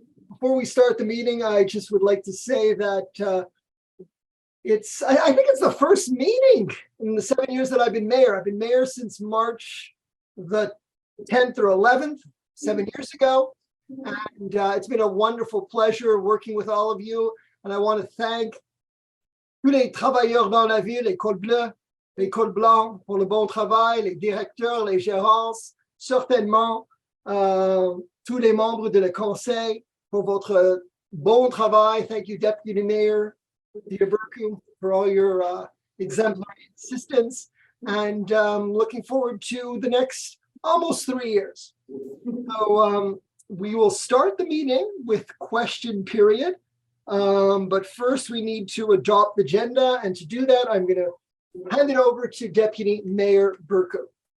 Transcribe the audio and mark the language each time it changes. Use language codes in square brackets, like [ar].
[en] Before we start the meeting, I just would like to say that I think it's the first meeting in the 7 years that I've been mayor. I've been mayor since March the 10th or 11th, 7 years ago. And it's been a wonderful pleasure working with all of you. And I want to thank [fr] tous les travailleurs dans la ville, les cols bleus, les cols blancs pour le bon travail, les directeurs, les gérances, certainement tous les membres de le conseil pour votre bon travail. [en] Thank you, Deputy Mayor Dita Burko, for all your exemplary assistance, and looking forward to the next almost 3 years. So we will start the meeting with question period, but first we need to adopt the agenda, and to do that, I'm going to hand it over to Deputy Mayor Burko.